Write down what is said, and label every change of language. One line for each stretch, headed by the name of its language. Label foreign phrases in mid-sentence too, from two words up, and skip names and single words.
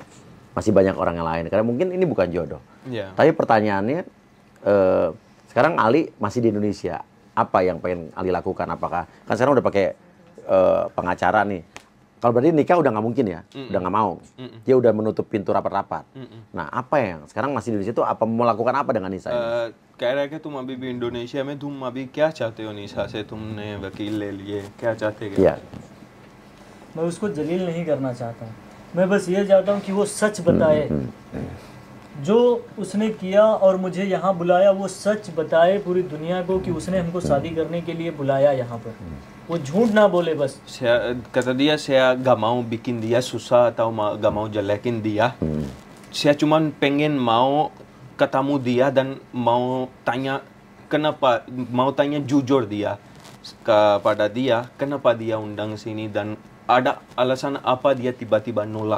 Indonesian: Masih banyak orang yang lain karena mungkin ini bukan jodoh. Tapi pertanyaannya sekarang Ali masih di Indonesia. Apa yang pengen Ali lakukan? Apakah kan sekarang udah pakai pengacara nih? Kalau berarti nikah udah nggak mungkin ya, udah nggak mau. Dia udah menutup pintu rapat-rapat. Nah, apa yang sekarang masih di Indonesia itu apa mau lakukan apa dengan Nisa ini?
Hindi: कह रहा है कि तुम अभी भी इंडोनेशिया में, तुम अभी क्या चाहते हो निशा से? तुमने वकील ले लिए, क्या चाहते हो? मैं उसको जलील नहीं करना चाहता हूँ. मैं बस ये चाहता हूँ कि वो सच बताए. जो उसने किया और मुझे यहाँ बुलाया वो सच बताए पूरी दुनिया को कि उसने हमको शादी करने के लिए बुलाया यहाँ पर. वो झूठ ना बोले बस.
Indonesian: Kata dia saya gak mau bikin dia susah atau gak mau jelekin dia. Saya cuma pengen mau ketemu dia dan mau tanya kenapa, mau tanya jujur dia kepada dia kenapa dia undang sini dan ada alasan apa dia tiba-tiba nolak.